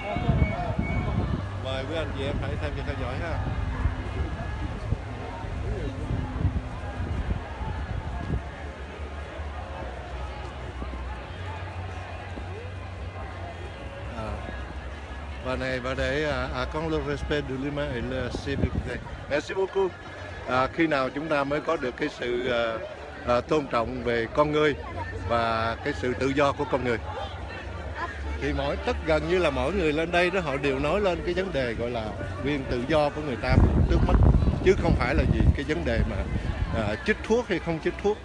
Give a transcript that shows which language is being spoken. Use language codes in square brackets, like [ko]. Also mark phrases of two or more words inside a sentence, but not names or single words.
[vi] Mời quý anh chị em hãy theo dõi ha. Và để con [fr] le respect de l'humain et la civilité. Merci beaucoup. [vi] Khi nào chúng ta mới có được cái sự tôn trọng về con người và cái sự tự do của con người? Thì gần như là mỗi người lên đây đó, họ đều nói lên cái vấn đề gọi là quyền tự do của người ta trước mắt, chứ không phải là gì cái vấn đề mà chích thuốc hay không chích thuốc.